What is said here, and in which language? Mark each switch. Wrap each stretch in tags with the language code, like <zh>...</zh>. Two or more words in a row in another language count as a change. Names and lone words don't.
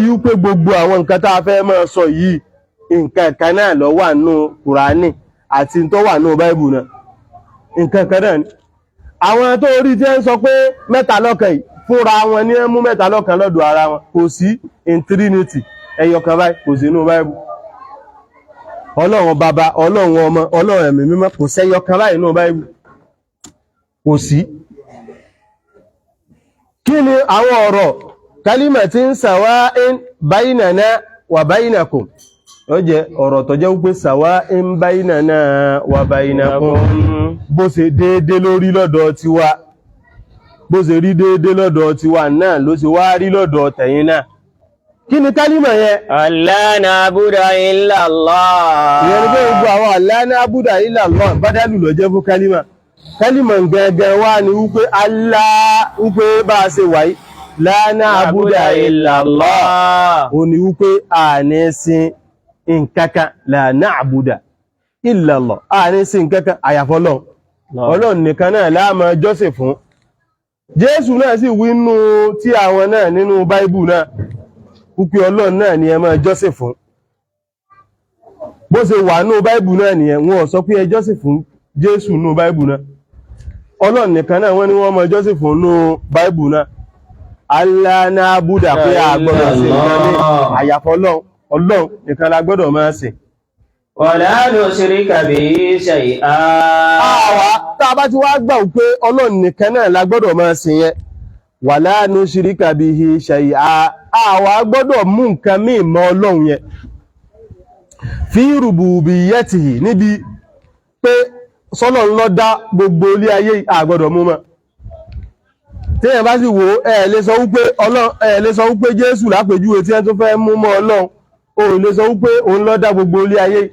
<yo>pé gbogbo àwọn nǹkan tá a fẹ́ máa sọ yìí nǹkan kan náà ló wà nínú kùránì àti tó wà nínú báíbù náà nǹkan kan náà ni àwọn tó rí tí ń sọ pé mẹ́ta lọ́kan yìí fúnra wọn ní mú mẹ́ta lọ́kan lọ́dọ̀ ara wọn kò sí</yo> <en>in trinity</en> <yo>ẹyọkan báyìí kò sí nínú báíbù ọlọ́run bàbá ọlọ́run ọmọ ọlọ́run ẹ̀mí mímọ́ kò sẹ́yọkan báyìí nínú báíbù kò sí kí ni àwọn ọ̀rọ̀</yo> <ar>كلمة سواء بيننا وبينكم</ar> <yo>ó jẹ́ ọ̀rọ̀ tó jẹ́ wípé</yo> <ar>سواء بيننا وبينكم</ar> <yo>bó ṣe déédé lórí lọ́dọ̀ tiwa bó ṣe rí déédé lọ́dọ̀ tiwa náà ló ṣe wá rí lọ́dọ̀ tẹ̀yin náà kí ni kálímà yẹn</yo> <ar>ألا نعبد إلا الله</ar> <yo>ìyẹn ni pé gbogbo àwọn</yo> <ar>ألا نعبد إلا الله</ar> <yo>bádálù ló jẹ́ fún kálímà gẹ́gẹ́ wá ní wípé Allah wípé bá a ṣe wáyé</yo> <ar>لا نعبد إلا الله</ar> <yo>ó ní wípé a ní sin nǹkankan</yo> <ar>لا نعبد إلا الله</ar> <yo>a ní sin nǹkankan àyàfi Ọlọ́run Ọlọ́run nìkan náà la máa jọ́sìn fún Jésù náà sì wí nínú tí àwọn náà nínú Báíbù náà púpí Ọlọ́run náà ni ẹ máa jọ́sìn fún. Bó ṣe wà nínú Báíbù náà nìyẹn, wọn ò sọ pé ẹ jọ́sìn fún Jésù nínú Báíbù náà. Ọlọ́run nìkan náà wọ́n ní wọ́n máa jọ́sìn fún nínú Báíbù náà.</yo> <ar>الله نعبد</ar> <yo>pé a gbọ́dọ̀ sìn nǹkan ní àyàfọ́ Ọlọ́run nìkan la gbọ́dọ̀ máa sìn.</yo> <ar>ولا نشرك به شيئا.</ar> <yo>Àwa tá a bá ti wá gbà pé Ọlọ́run nìkan náà la gbọ́dọ̀ máa sìn yẹn.</yo> <ar>ولا نشرك به شيئا.</ar> <yo>Àwa gbọ́dọ̀ mú nǹkan míì mọ́ Ọlọ́run yẹn.</yo> <ar>في ربوبيته</ar> <yo>níbi pé sọ́lọ́run ló dá gbogbo ilé ayé a gbọ́dọ̀ mú mọ́. Téèyàn bá sì wò ẹ lè sọ wípé Ọlọ́run ẹ lè sọ wípé Jésù lápèjúwe tí ẹ tó fẹ́ mú mọ́ Ọlọ́run o lè sọ wípé òun ló dá gbogbo ilé ayé.</yo>